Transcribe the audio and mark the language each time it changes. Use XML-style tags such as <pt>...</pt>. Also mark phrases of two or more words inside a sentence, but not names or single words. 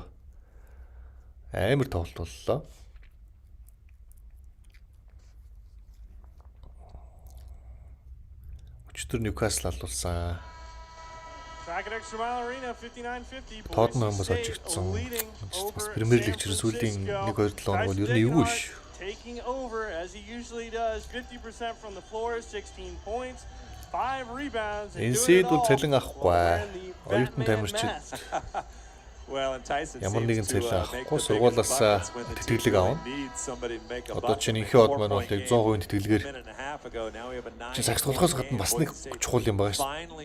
<mn>Амар тоглолт боллоо. Өчтөр Newcastle алуулсан. Tottenham бас очигдсон. Бас Премьер Лиг ч сүүлийн 1-2 7 хоног бол ер нь эвгүй ш.</mn> <en>Taking over as he usually does, 50% from the floor, 16 points, 5 rebounds.</en> <mn>Энэсэд бол цалин авахгүй. Оюутан тамирчид ямар нэгэн цалин авахгүй сургуулиас тэтгэлэг авна. Одоо чинь инхээ од маань бол яг 100% тэтгэлгээр чи сакс тоглохоос гадна бас нэг чухал юм байгаа шүү.</mn>